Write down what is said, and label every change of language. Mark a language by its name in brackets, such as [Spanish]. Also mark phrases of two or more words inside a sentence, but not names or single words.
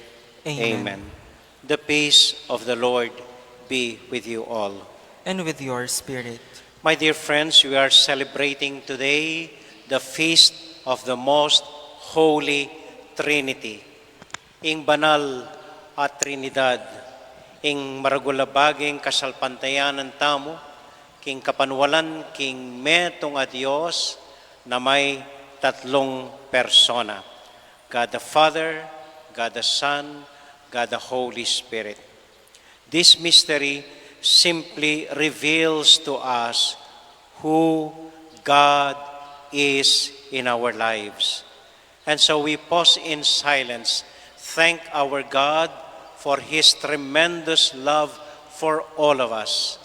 [English] Amen. Amen. The peace of the Lord be with you all. And with your spirit. My dear friends, we are celebrating today the feast of the Most Holy Trinity. [Pampanga] Ing banal at Trinidad, ing maragulabaging kasalpantayanan tamo, king kapanwalan king metong a Diyos na may tatlong persona. [English] God the Father, God the Son, God the Holy Spirit. This mystery simply reveals to us who God is in our lives. And so we pause in silence, thank our God for His tremendous love for all of us.